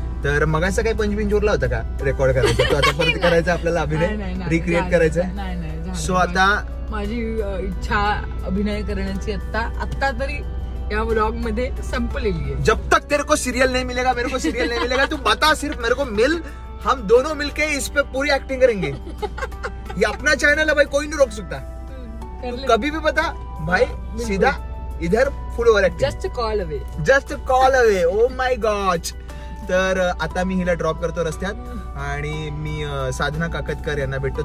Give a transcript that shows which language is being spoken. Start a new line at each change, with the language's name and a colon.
Marathi: तर मगाचा काही पंचबिंच उरला होता का रेकॉर्ड करायचा? तो आता परत करायचा आपल्याला, अभिनय रिक्रिएट करायचा. सो आता माझी इच्छा अभिनय करण्याची आता तरी या व्लॉग मध्ये संपलेली आहे.
Hindi: जब तक तेरे को सीरियल नहीं मिलेगा, मेरे को सीरियल नहीं मिलेगा, तू बता सिर्फ मेरे को मिल, हम दोनों मिलके इस पे पूरी एक्टिंग करेंगे. ये अपना चैनल है भाई, कोई नहीं रोक सकता. कभी भी बता भाई, सीधा इधर full over acting.
English: Just call away. Oh my god.
Marathi: तर आता मी हिला ड्रॉप करतो रस्त्यात आणि मी साधना काकतकर यांना भेटतो.